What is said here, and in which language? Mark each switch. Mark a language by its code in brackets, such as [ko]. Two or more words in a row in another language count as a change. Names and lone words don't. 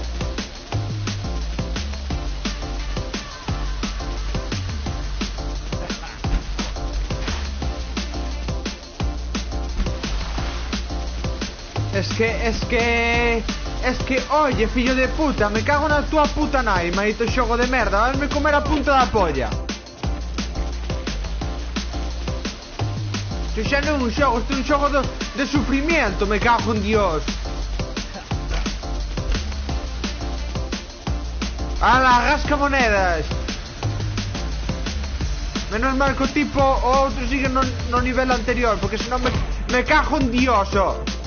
[es] Es que, oye, [gl] fillo de puta, me cago na tua puta nai, maldito xogo de merda, vasme comer a punta da polla. Isto xa non é un xogo, isto é un xogo de sufrimiento, [es] me cago en Dios. [gl] Ala, rasca monedas. Menos mal que o tipo o outro sigue no nivel anterior, porque senón [es] me cago en Dios, [gl] oh.